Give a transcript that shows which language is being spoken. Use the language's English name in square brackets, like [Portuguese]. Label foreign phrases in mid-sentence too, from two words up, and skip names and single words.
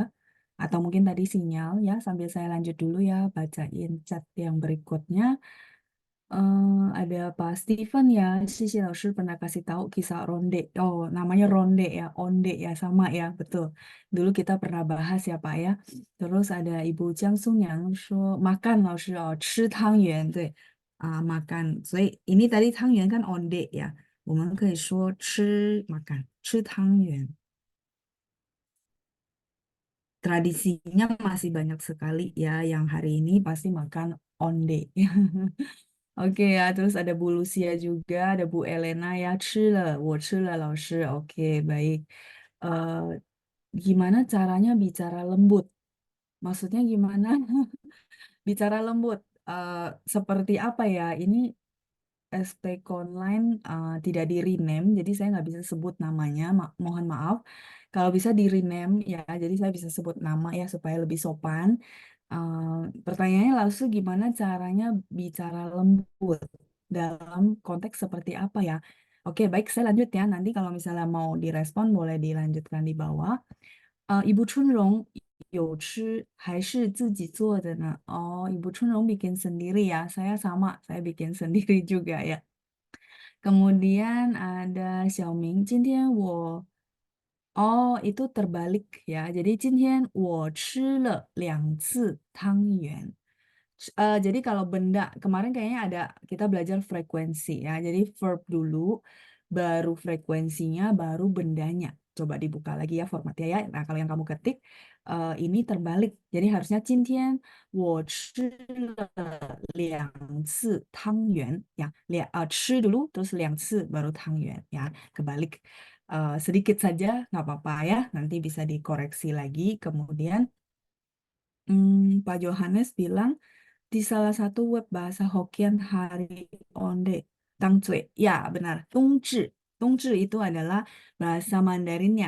[Indonesian] Atau mungkin tadi sinyal ya, sambil saya lanjut dulu ya, bacain chat yang berikutnya. Ada Pak Steven ya, Sisi Lausur pernah kasih tahu kisah ronde. Oh, namanya ronde ya, onde ya, sama ya, betul. Dulu kita pernah bahas ya Pak ya. Terus ada Ibu Jiang Sung yang makan Lausur, [Chinese] oh, 吃汤圆, 对, makan. [Indonesian] 所以ini tadi 汤圆 kan onde ya. [Chinese] 我们可以说吃 [Indonesian] makan, [Chinese] 吃汤圆. [Indonesian] Tradisinya masih banyak sekali ya, yang hari ini pasti makan onde. Oke ya, terus ada Bu Lucia juga, ada Bu Elena ya, [Chinese] 吃了,我吃了, 老师. [Indonesian] Oke, baik. Eh, gimana caranya bicara lembut? Maksudnya gimana? Bicara lembut. Eh, seperti apa ya? Ini ST Online tidak di rename, jadi saya nggak bisa sebut namanya. Mohon maaf. Kalau bisa di rename ya, jadi saya bisa sebut nama ya supaya lebih sopan. Eh, pertanyaannya langsung gimana caranya bicara lembut dalam konteks seperti apa ya? Oke, baik, saya lanjut ya. Nanti kalau misalnya mau direspon boleh dilanjutkan di bawah. [Chinese] 一部春蓉有吃还是自己做的呢? [Indonesian] Oh, Ibu Chunrong bikin sendiri ya. Saya sama, saya bikin sendiri juga ya. Kemudian ada Xiaoming, [Chinese] 今天我 [Indonesian] itu terbalik ya. [Chinese] Jadi 今天我吃了2次汤圆. [Indonesian] Jadi kalau benda, kemarin kayaknya ada, kita belajar frekuensi ya. Jadi verb dulu, baru frekuensinya, baru bendanya. Coba dibuka lagi ya formatnya ya. Nah, kalau yang kamu ketik, ini terbalik. Jadi harusnya [Chinese] 今天我吃了2次汤圆. [Indonesian] Ya,吃 dulu, terus 2次, baru 汤圆 ya. Kebalik. Sedikit saja, nggak apa-apa ya. Nanti bisa dikoreksi lagi. Kemudian, Pak Johannes bilang, di salah satu web bahasa Hokkien hari onde tangcui. Ya, benar. Tongzhi. Tongzhi itu adalah bahasa Mandarinnya.